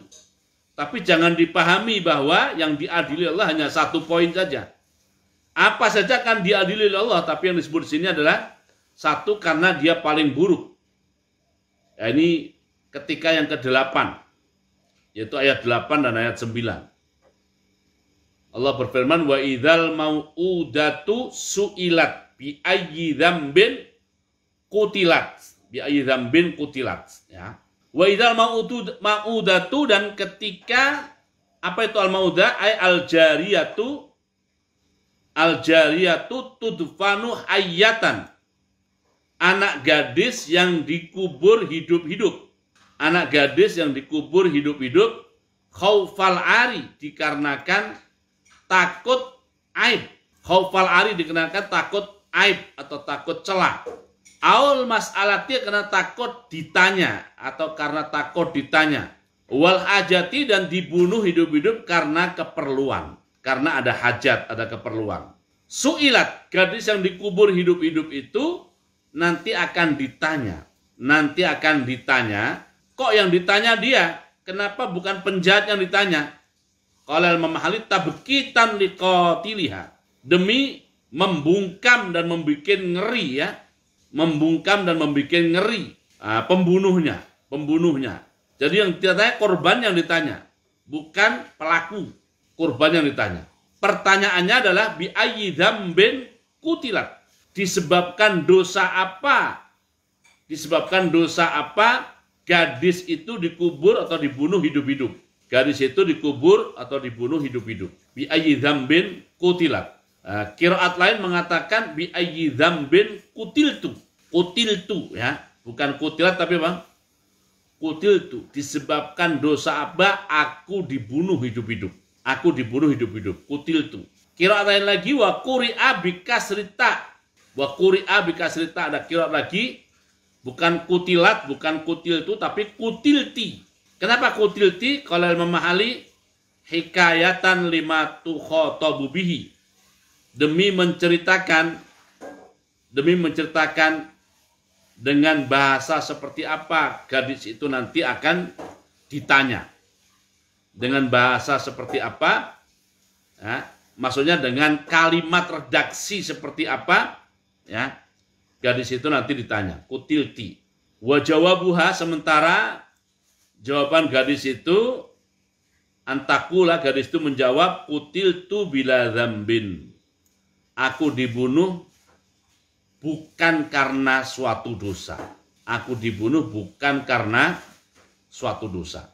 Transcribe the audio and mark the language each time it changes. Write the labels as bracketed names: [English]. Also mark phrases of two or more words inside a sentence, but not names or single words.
[Indonesian] Tapi jangan dipahami bahwa yang diadili Allah hanya satu poin saja. Apa saja kan diadili oleh Allah, tapi yang disebut di sini adalah satu karena dia paling buruk. Ya, ini ketika yang ke-8, yaitu ayat 8 dan ayat 9. Allah berfirman, [Arabic] وإذا الموءودة سئلت بأي ذنب قتلت. بأي ذنب قتلت, ya. وإذا الموءودة, [Indonesian] dan ketika apa itu al-mau'udah? [Arabic] الجارية تدفن حية. [Indonesian] Anak gadis yang dikubur hidup-hidup. Anak gadis yang dikubur hidup-hidup, [Arabic] خوف العار, [Indonesian] dikarenakan takut aib. [Arabic] خوف العار [Indonesian] dikarenakan takut aib atau takut celah. [Arabic] أو المسألة, [Indonesian] karena takut ditanya atau karena takut ditanya. [Arabic] والحاجة, [Indonesian] dan dibunuh hidup-hidup karena keperluan. Karena ada hajat, ada keperluan. Su'ilat, gadis yang dikubur hidup-hidup itu nanti akan ditanya. Nanti akan ditanya. Kok yang ditanya dia? Kenapa bukan penjahat yang ditanya? [Arabic] قال المحلي تبكيتا لقاتلها. [Indonesian] Demi membungkam dan membuat ngeri, ya. Membungkam dan membuat ngeri pembunuhnya. Jadi yang ditanya korban yang ditanya, bukan pelaku. Korban yang ditanya. Pertanyaannya adalah [Arabic] بأي ذنب قتلت. [Indonesian] Disebabkan dosa apa? Disebabkan dosa apa gadis itu dikubur atau dibunuh hidup-hidup? Gadis itu dikubur atau dibunuh hidup-hidup. [Arabic] بأي ذنب قتلت. [Indonesian] Qiraat lain mengatakan [Arabic] بأي ذنب قتلت. [Indonesian] Kutiltu, ya, bukan kutilat tapi apa? Kutiltu. Disebabkan dosa apa aku dibunuh hidup-hidup. Aku dibunuh hidup-hidup. Kutiltu. Qiraat lain lagi [Arabic] وقرئ بكسر التاء. وقرئ بكسر التاء, [Indonesian] ada qiraat lagi bukan kutilat, bukan kutiltu tapi kutilti. Kenapa kutilti? [Arabic] قال المحلي حكاية لما تخاطب به. [Indonesian] Demi menceritakan dengan bahasa seperti apa gadis itu nanti akan ditanya. Dengan bahasa seperti apa? Ya, maksudnya dengan kalimat redaksi seperti apa? Ya, gadis itu nanti ditanya. Kutilti. [Arabic] وجوابها, [Indonesian] sementara jawaban gadis itu antakula, gadis itu menjawab [Arabic] قتلت بلا ذنب. [Indonesian] Aku dibunuh bukan karena suatu dosa. Aku dibunuh bukan karena suatu dosa.